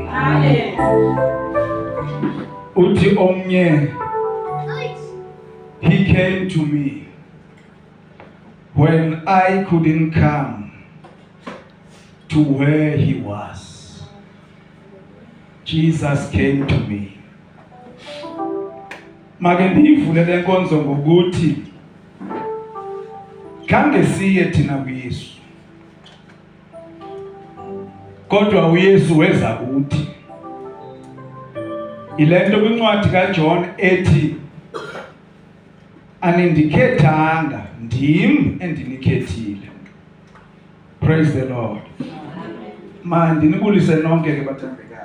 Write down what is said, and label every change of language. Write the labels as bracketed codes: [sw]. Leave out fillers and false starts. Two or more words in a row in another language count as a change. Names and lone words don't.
[xh] Uthi omnye, [en] he came to me when I couldn't come to where he was. Jesus came to me. [xh] Make ndivule le nkonzo ngokuthi khange siye thina kuYesu, kodwa uYesu weza kuthi. Ilento kwincwadi kaJohn ethi anindikethanga, ndim endinikhethile. [en] Praise the Lord. [xh] Mandinibulise nonke ke bathembe.